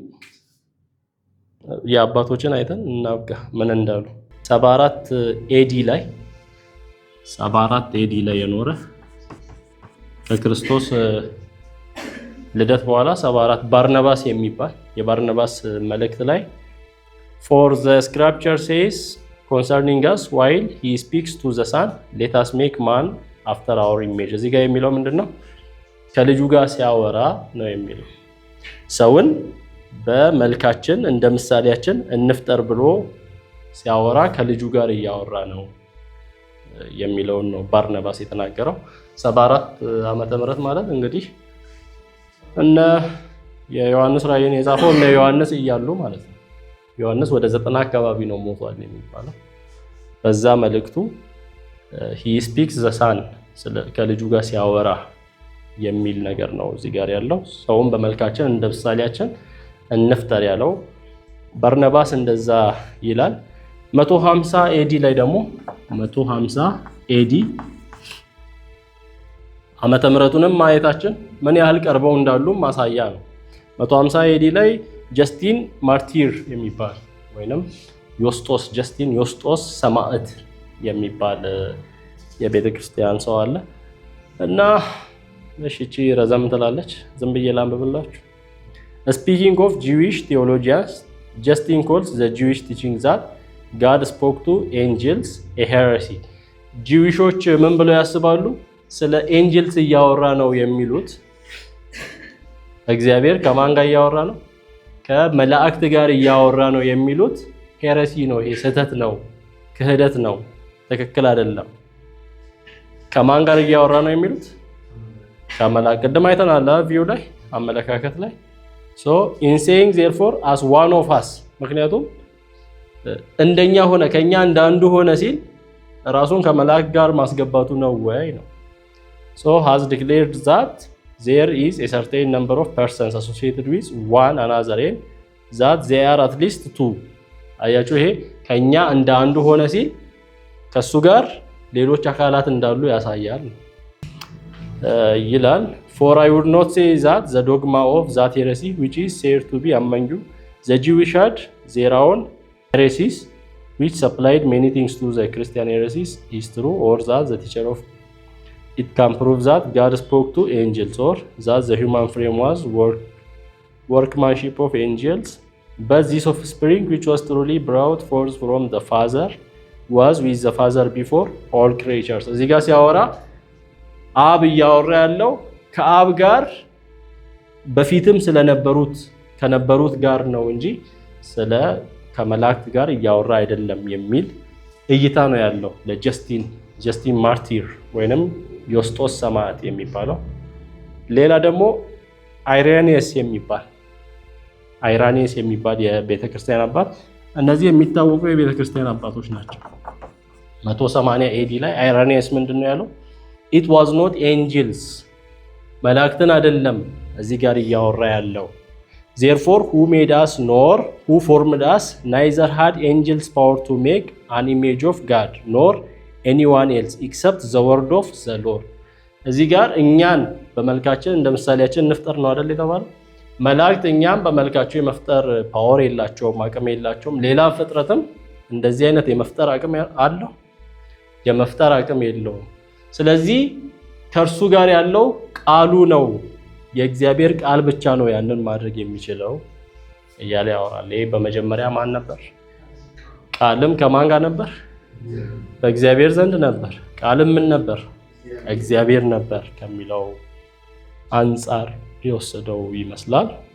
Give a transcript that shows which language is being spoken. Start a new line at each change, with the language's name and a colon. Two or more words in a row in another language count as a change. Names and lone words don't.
Amharic: የአባቶችን አይተን እናብቃ ምን እንዳሉ። 74 ኤዲ ላይ የኖረ ከክርስቶስ ልደት በኋላ 74 ባርናባስ የሚባል የባርናባስ መልእክት ላይ
English: for the scripture says concerning us while he speaks to the son let us make man after our image።
Amharic: እዚህ ጋር የሚለው ምንድነው? ከልጁ ጋር ሲያወራ ነው የሚለው። ሰውን በመልካችን እንደ ምሳሌያችን እንፍጠር ብሎ ሲያወራ ከልጁ ጋር እያወራ ነው የሚለውን ነው ባርናባስ የተናገረው። 74 ዓመተ ምህረት ማለት እንግዲህ እነ የዮሐንስ ራእይን የጻፈው እነ ዮሐንስ እያሉ ማለት ነው። ዮሐንስ ወደ 90 አካባቢ ነው ሞቷል የሚባለው። በዛ መልእክቱ
English: he speaks the son
Amharic: ከልጁ ጋር ሲያወራ የሚል ነገር ነው እዚህ ጋር ያለው። ሰውን በመልካችን እንደ ምሳሌያችን እንፍጠር ያለው ባርናባስ እንደዛ ይላል። 150 ኤዲ ላይ ደግሞ 150 ኤዲ ዓመተ ምህረቱንም ማየታችን ምን ያህል ቀርበው እንዳሉ ማሳያ ነው። 150 ኤዲ ላይ ጀስቲን ማርቲር የሚባል ወይንም ጀስቲን ዮስጦስ ሰማዕት የሚባል የቤተክርስቲያን ሰው አለ እና እሺ ረዘም ትላለች። ዝም ብዬ ላንብብላችሁ።
English: Speaking of Jewish theologians, Justin calls the Jewish teaching that God spoke to angels a heresy.
Amharic: ጂዊሾች ምን ብለው ያስባሉ? ስለ ኤንጀልስ እያወራ ነው የሚሉት። እግዚአብሔር ከማን ጋር እያወራ ነው? ከመላእክት ጋር እያወራ ነው የሚሉት ሄረሲ ነው። ይሄ ስህተት ነው፣ ክህደት ነው፣ ትክክል አይደለም። ከማን ጋር እያወራ ነው የሚሉት? ከመላእክት። ቅድም አይተናል ቪው ላይ አመለካከት ላይ
English: so in saying therefore as one of us
Amharic: ምክንያቱም እንደኛ ሆነ ከኛ እንዳንዱ ሆነ ሲል ራሱን ከመላእክት ጋር ማስገባቱ ነው ወይ ነው።
English: so has declared that there is a certain number of persons associated with one another and that they are at least two።
Amharic: አያችሁ ይሄ ከኛ እንዳንዱ ሆነ ሲል ከሱ ጋር ሌሎች አካላት እንዳሉ ያሳያል
English: ይላል። For I would not say that the dogma of that heresy which is said to be among you, the Jewish had their own heresies which supplied many things to the Christian heresies is true, or that the teacher of it can prove that God spoke to angels, or that the human frame was workmanship of angels, but this offspring which was truly brought forth from the Father was with the Father before all creatures።
Amharic: እዚህ ጋር ሲያወራ አብ እያወራ ያለው ከአብ ጋር በፊትም ከነበሩት ጋር ነው እንጂ ከመላእክት ጋር እያወራ አይደለም የሚል እይታ ነው ያለው ለጀስቲን ማርቲር ወይንም ዮስጦስ ሰማዕት የሚባለው። ሌላ ደግሞ አይራኒየስ የሚባል የቤተክርስቲያን አባት። እነዚህ የሚታወቁ የቤተክርስቲያን አባቶች ናቸው። 180 ኤዲ ላይ አይራኒየስ ምንድነው ያለው?
English: it was not angels
Amharic: መላእክትን አይደለም እዚህ ጋር እያወራ ያለው
English: therefore who made us nor who formed us neither had angels power to make an image of God nor anyone else except the word of the Lord
Amharic: እዚህ ጋር እኛን በመልካችን እንደ ምሳሌያችን እንፍጠር ነው አይደል የተባለው መላእክት እኛም በመልካቸው የመፍጠር ፓወር የላቸውም አቅም የላቸውም ሌላ ፍጥረትም እንደዚህ አይነት የመፍጠር አቅም አለው የመፍጠር አቅም የለውም ስለዚህ ከርሱ ጋር ያለው ቃሉ ነው የእግዚአብሔር ቃል ብቻ ነው ያንን ማድረግ የሚችለው እያለ ያወራል ይሄ በመጀመሪያ ማን ነበር ቃልም ከማን ጋር ነበር በእግዚአብሔር ዘንድ ነበር ቃልም ምን ነበር እግዚአብሔር ነበር ከሚለው አንፃር የወሰደው ይመስላል